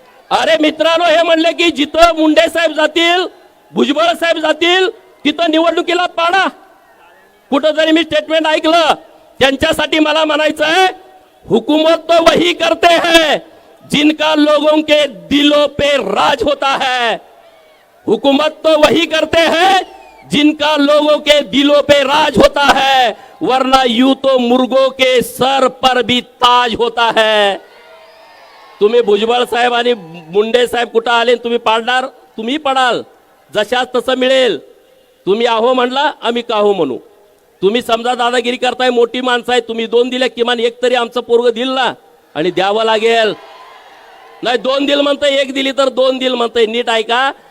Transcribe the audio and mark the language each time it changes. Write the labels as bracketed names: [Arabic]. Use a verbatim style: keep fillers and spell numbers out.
[Marathi] अरे मित्रांनो, हे म्हणले की जिथं मुंडे साहेब जातील, भुजबळ साहेब जातील, तिथं निवडणुकीला पाडा. कुठं जरी मी स्टेटमेंट ऐकलं, त्यांच्यासाठी मला म्हणायचं आहे, [Hindi] हुकूमत तो वही करते हैं जिनका लोगों के दिलों पे राज होता है. हुकूमत तो वही करते हैं जिनका लोगों के दिलों पे राज होता है, वरना यूं तो मुर्गों के सर पर भी ताज होता है. [Marathi] तुम्ही भुजबळ साहेब आणि मुंडे साहेब कुठं आले, तुम्ही पाडणार, तुम्ही पडाल. जशाच तसं मिळेल. तुम्ही आहो म्हणला, आम्ही का हो म्हणू. तुम्ही समजा दादागिरी करताय, मोठी माणसं आहे, तुम्ही दोन दिले, किमान एक तरी आमचं पोरग दिल ना. आणि द्यावं लागेल. नाही दोन दिल म्हणतंय, एक दिली तर दोन दिल म्हणतंय. नीट ऐका,